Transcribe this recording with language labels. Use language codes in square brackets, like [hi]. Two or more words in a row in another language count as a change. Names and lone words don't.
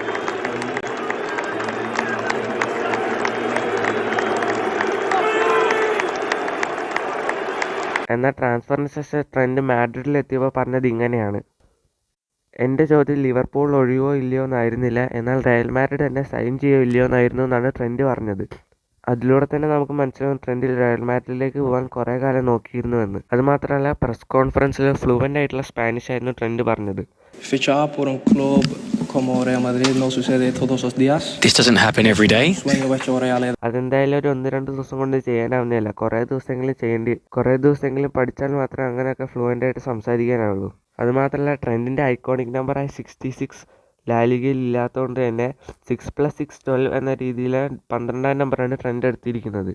[ml] എന്നാൽ ട്രാൻസ്ഫറിന് ശേഷം ട്രെൻഡ് മാഡ്രിഡിലെത്തിയപ്പോൾ പറഞ്ഞത് ഇങ്ങനെയാണ്: എൻ്റെ ചോദ്യം ലിവർപൂൾ ഒഴിയുമോ ഇല്ലയോ എന്നായിരുന്നില്ല, എന്നാൽ റയൽ മാഡ്രിഡ് എന്നെ സൈൻ ചെയ്യുമോ ഇല്ലയോ എന്നായിരുന്നു എന്നാണ് ട്രെൻഡ് പറഞ്ഞത്. അതിലൂടെ തന്നെ നമുക്ക് മനസ്സിലാവും ട്രെൻഡ് റയൽ മാഡ്രിഡിലേക്ക് പോകാൻ കുറേ കാലം നോക്കിയിരുന്നുവെന്ന്. അതുമാത്രമല്ല, [en] press conference [ml] ഫ്ലുവൻ്റ് ആയിട്ടുള്ള സ്പാനിഷ് ആയിരുന്നു ട്രെൻഡ് പറഞ്ഞത്. [es] Fichar por un club como Real Madrid no sucede todos los días. [en] This doesn't happen every day. [ml] അതെന്തായാലും ഒരു 1-2 ദിവസം കൊണ്ട് ചെയ്യാനാവുന്നില്ല. കുറേ ദിവസമെങ്കിലും പഠിച്ചാൽ മാത്രമേ അങ്ങനെയൊക്കെ ഫ്ലുവൻ്റ് ആയിട്ട് സംസാരിക്കാനാവുള്ളൂ. അതുമാത്രമല്ല, ട്രെൻഡിൻ്റെ [en] iconic number [ml] 66 ലാലിഗയിൽ ഇല്ലാത്തതുകൊണ്ട് തന്നെ 6+6 12 എന്ന രീതിയിൽ 12ാം നമ്പറാണ് ട്രെൻഡ് എടുത്തിരിക്കുന്നത്.